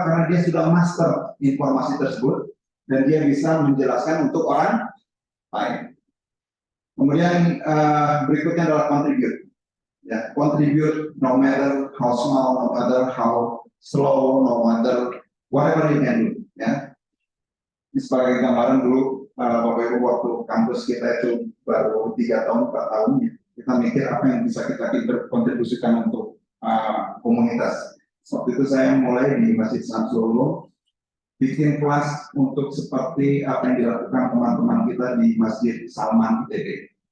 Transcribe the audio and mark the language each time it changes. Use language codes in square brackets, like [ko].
[id] Karena dia sudah master informasi tersebut dan dia bisa menjelaskan untuk orang lain. Kemudian berikutnya adalah contribute. [en] Ya, contribute no matter how small, no matter how slow, no matter whatever you can do. [id] Ya, ini sebagai gambaran dulu Bapak Ibu waktu kampus kita itu baru 3 tahun 4 tahun ya, kita mikir apa yang bisa kita berkontribusikan untuk komunitas. Waktu itu saya mulai di Masjid Samsul bikin kelas untuk seperti apa yang dilakukan teman-teman kita di Masjid Salman ITB.